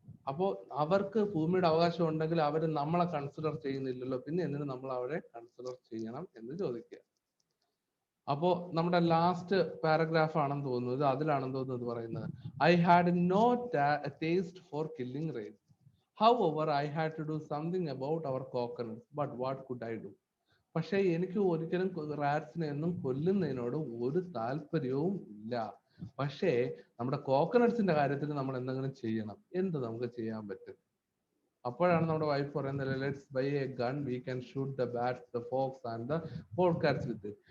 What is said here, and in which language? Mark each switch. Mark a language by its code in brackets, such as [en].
[ml] അപ്പോ അവർക്ക് ഭൂമിയുടെ അവകാശം ഉണ്ടെങ്കിൽ അവര് നമ്മളെ കൺസിഡർ ചെയ്യുന്നില്ലല്ലോ, പിന്നെ എന്തിനു നമ്മൾ അവരെ കൺസിഡർ ചെയ്യണം എന്ന് ചോദിക്കുക. അപ്പോ നമ്മുടെ ലാസ്റ്റ് പാരഗ്രാഫ് ആണെന്ന് തോന്നുന്നത്, അതിലാണെന്ന് തോന്നുന്നത് പറയുന്നത്, [en] I had no taste for killing rats. However, I had to do something about our coconuts. But what could I do? [ml] പക്ഷേ എനിക്ക് ഒരിക്കലും റാറ്റ്സിനെ ഒന്നും കൊല്ലുന്നതിനോട് ഒരു താല്പര്യവും ഇല്ല. പക്ഷേ നമ്മുടെ കോക്കനട്ട്സിന്റെ കാര്യത്തിൽ നമ്മൾ എന്തെങ്കിലും ചെയ്യണം. എന്ത് നമുക്ക് ചെയ്യാൻ പറ്റും? അപ്പോഴാണ് നമ്മുടെ വൈഫ് പറയുന്നത്, [en] Let's buy a gun, we can shoot the bats, the fox and the polecats with.